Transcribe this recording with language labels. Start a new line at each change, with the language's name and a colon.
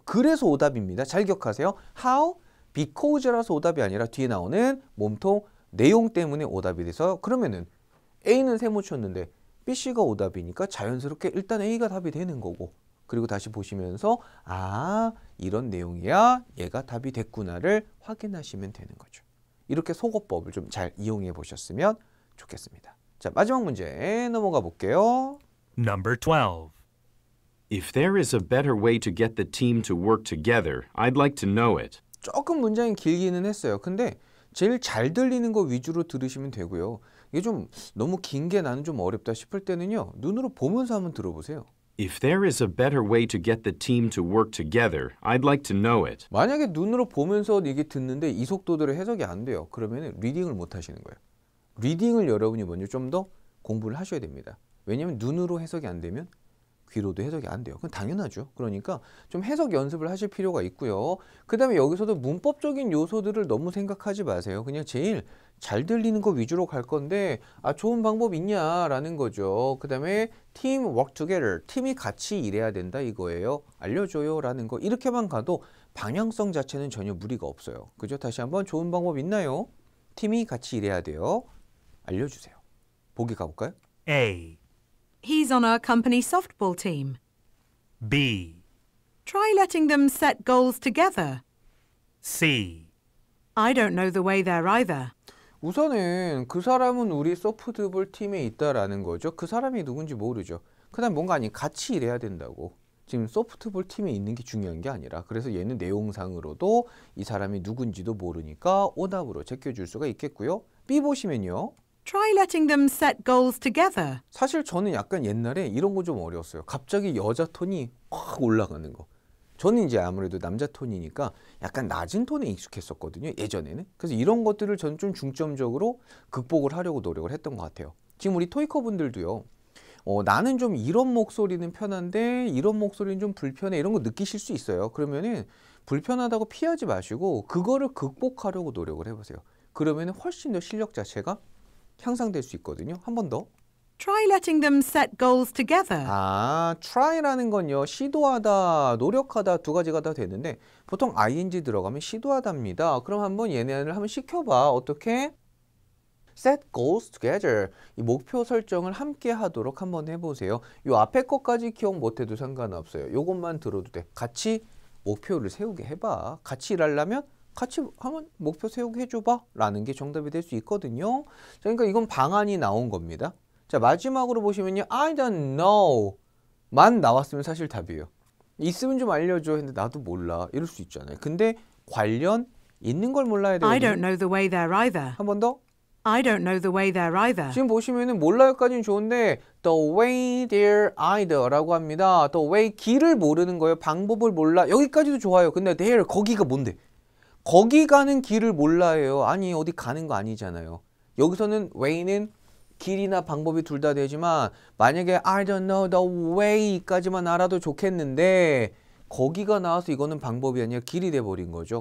Korean: 그래서 오답입니다. 잘 기억하세요. how, because라서 오답이 아니라 뒤에 나오는 몸통 내용 때문에 오답이 돼서 그러면은 A는 세모 쳤는데 B, C가 오답이니까 자연스럽게 일단 A가 답이 되는 거고 그리고 다시 보시면서 아 이런 내용이야 얘가 답이 됐구나를 확인하시면 되는 거죠. 이렇게 속어법을 좀 잘 이용해 보셨으면 좋겠습니다. 자 마지막 문제 넘어가 볼게요.
English: Number 12. If there is a better way to get the team to work together, I'd like to know it.
Korean: 조금 문장이 길기는 했어요. 근데 제일 잘 들리는 거 위주로 들으시면 되고요. 이게 좀 너무 긴 게 나는 좀 어렵다 싶을 때는요. 눈으로 보면서 한번 들어보세요.
English: If there is a better way to get the team to work together, I'd like to know it.
Korean: 만약에 눈으로 보면서 이게 듣는데 이 속도대로 해석이 안 돼요. 그러면 리딩을 못 하시는 거예요. 리딩을 여러분이 먼저 좀 더 공부를 하셔야 됩니다. 왜냐하면 눈으로 해석이 안 되면 귀로도 해석이 안 돼요. 그건 당연하죠. 그러니까 좀 해석 연습을 하실 필요가 있고요. 그 다음에 여기서도 문법적인 요소들을 너무 생각하지 마세요. 그냥 제일 잘 들리는 거 위주로 갈 건데 좋은 방법 있냐라는 거죠. 그 다음에
English: team work together,
Korean: 팀이 같이 일해야 된다 이거예요. 알려줘요 라는 거. 이렇게만 가도 방향성 자체는 전혀 무리가 없어요. 그죠? 다시 한번 좋은 방법 있나요? 팀이 같이 일해야 돼요. 알려주세요. 보기 가볼까요?
English: A, He's on our company softball team. B, Try letting them set goals together. C, I don't know the way there either.
Korean: 우선은 그 사람은 우리 소프트볼 팀에 있다라는 거죠. 그 사람이 누군지 모르죠. 그 다음 뭔가 아니 같이 일해야 된다고. 지금 소프트볼 팀에 있는 게 중요한 게 아니라 그래서 얘는 내용상으로도 이 사람이 누군지도 모르니까 오답으로 제껴줄 수가 있겠고요. B 보시면요.
English: Try letting them set goals together.
Korean: 사실 저는 약간 옛날에 이런 거 좀 어려웠어요. 갑자기 여자 톤이 확 올라가는 거. 저는 이제 아무래도 남자 톤이니까 약간 낮은 톤에 익숙했었거든요. 예전에는. 그래서 이런 것들을 저는 좀 중점적으로 극복을 하려고 노력을 했던 것 같아요. 지금 우리 토이커 분들도요. 나는 좀 이런 목소리는 편한데 이런 목소리는 좀 불편해 이런 거 느끼실 수 있어요. 그러면은 불편하다고 피하지 마시고 그거를 극복하려고 노력을 해보세요. 그러면은 훨씬 더 실력 자체가 향상될 수 있거든요. 한 번 더.
English: Try letting them set goals together.
Korean: try라는 건요. 시도하다, 노력하다 두 가지가 다 되는데 보통 ing 들어가면 시도하다입니다. 그럼 한번 얘네를 한번 시켜봐. 어떻게?
English: set goals together.
Korean: 이 목표 설정을 함께 하도록 한번 해보세요. 요 앞에 것까지 기억 못해도 상관없어요. 요것만 들어도 돼. 같이 목표를 세우게 해봐. 같이 일하려면 같이 한번 목표 세우게 해줘봐 라는 게 정답이 될 수 있거든요. 그러니까 이건 방안이 나온 겁니다. 자 마지막으로 보시면요.
English: I don't know
Korean: 만 나왔으면 사실 답이에요. 있으면 좀 알려줘 했는데 나도 몰라 이럴 수 있잖아요. 근데 관련 있는 걸 몰라야 돼요.
English: I don't know the way there either.
Korean: 한 번 더.
English: I don't know the way there either.
Korean: 지금 보시면은 몰라요까지는 좋은데
English: the way there either
Korean: 라고 합니다. the way 길을 모르는 거예요. 방법을 몰라. 여기까지도 좋아요. 근데 there 거기가 뭔데? 거기 가는 길을 몰라요. 아니 어디 가는 거 아니잖아요. 여기서는 way는 길이나 방법이 둘 다 되지만 만약에
English: I don't know the way
Korean: 까지만 알아도 좋겠는데 거기가 나와서 이거는 방법이 아니라 길이 돼버린 거죠.